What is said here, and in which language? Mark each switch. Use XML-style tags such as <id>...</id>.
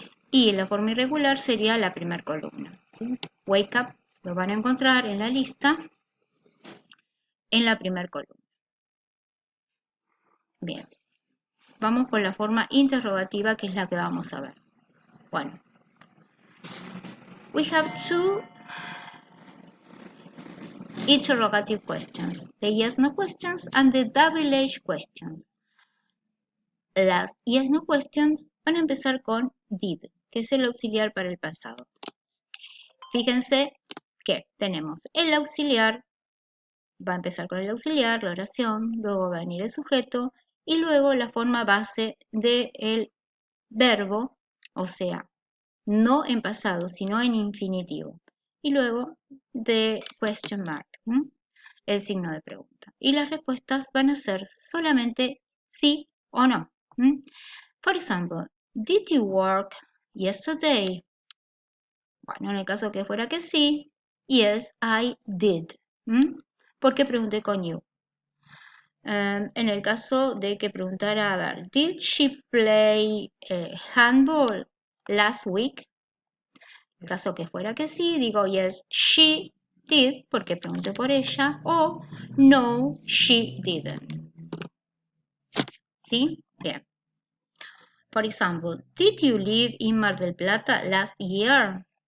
<es>Y en la forma irregular sería la primera columna. ¿Sí? Wake up lo van a encontrar en la lista en la primera columna. Bien, vamos con la forma interrogativa, que es la que vamos a ver.</es> <en>Bueno, we have two interrogative questions, the yes-no questions and the double-H questions.</en> <es>Las yes-no questions van a empezar con did, que es el auxiliar para el pasado. Fíjense que tenemos el auxiliar, va a empezar con el auxiliar, la oración, luego va a venir el sujeto y luego la forma base del verbo, o sea, no en pasado, sino en infinitivo. Y luego de question mark, el signo de pregunta. Y las respuestas van a ser solamente sí o no.</es> <en>For example, did you work yesterday?</en> <es>Bueno, en el caso que fuera que sí,</es> <en>yes, I did.</en> <es>Porque pregunté con you. En el caso de que preguntara, a ver,</es> <en>did she play handball last week?</en> <es>En el caso que fuera que sí, digo,</es> <en>yes, she did,</en> <es>porque pregunté por ella, o</es> <en>no, she didn't.</en> <es>¿Sí? Bien.</es> <en>For example, did you live in Mar del Plata last year?</en>